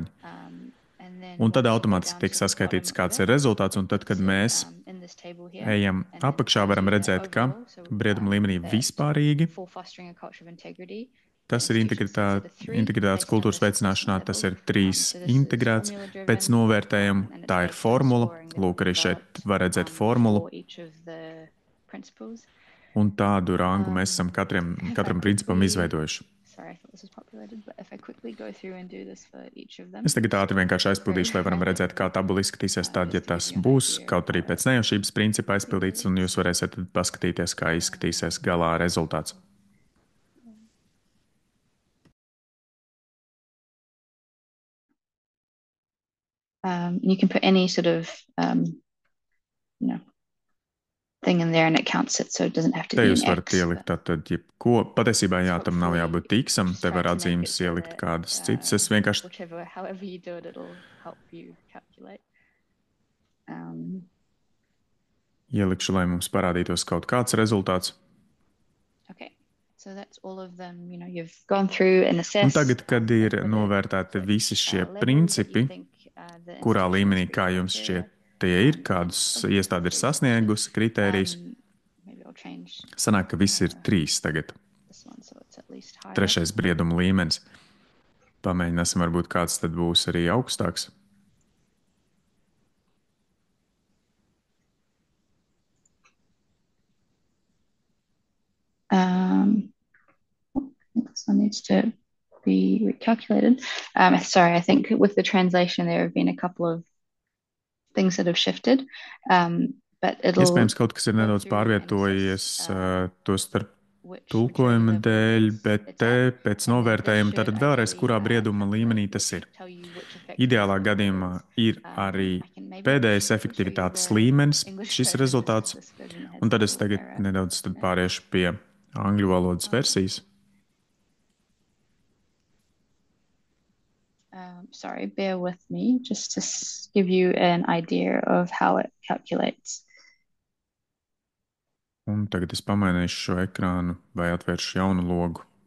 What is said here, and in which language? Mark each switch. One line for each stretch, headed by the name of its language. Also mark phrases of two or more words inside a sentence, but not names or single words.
Latvian: Un tad automātiski tiek saskaitīts, kāds ir rezultāts, un tad, kad mēs ejam apakšā, varam redzēt, ka brieduma līmenī vispārīgi tas ir integritātes kultūras veicināšanā, tas ir 3 integrēts pēc novērtējuma, tā ir formula, lūk, arī šeit var redzēt formulu, un tādu rangu mēs esam katram principam izveidojuši. Es tagad ātri vienkārši aizpildīšu, lai varam redzēt, kā tabula izskatīsies tad, ja tas būs, kaut arī pēc nejaušības principa aizpildīts, un jūs varēsiet tad paskatīties, kā izskatīsies galā rezultāts.
English: You can put any sort of, thing in there and it counts it, so it doesn't have to be an X.
Latvian: Te jūs varat ielikt tātad jebko. Patiesībā jā, tam nav jābūt X-am, te var atzīmes ielikt kādas citas. Es vienkārši...
English: However you do it, it'll help you calculate.
Latvian: Ielikšu, lai mums parādītos kaut kāds rezultāts.
English: Okay. So that's all of them, you've gone through and assessed.
Latvian: Un tagad, kad ir novērtēti visi šie principi, kurā līmenī, kā jums šķiet, tie ir, kādus iestādi ir sasniegusi kritērijus. Sanāk, ka viss ir 3 tagad. 3. brieduma līmenis. Pamēģināsim, varbūt kāds tad būs arī augstāks.
English: This one needs to be recalculated. Sorry, I think with the translation there have been a couple of things that have shifted, but it'll...
Latvian: Iespējams, kaut kas ir nedaudz pārvietojies to starp tulkojuma dēļ, bet te pēc novērtējuma tātad vēlreiz, kurā brieduma līmenī tas ir. Ideālā gadījumā ir arī pēdējais efektivitātes līmenis, šis rezultāts, un tad es tagad nedaudz pāriešu pie angļu valodas versijas.
English: Sorry, bear with me, just to give you an idea of how it calculates.
Latvian: Un tagad es pamainīšu šo ekrānu vai atvēršu jaunu logu.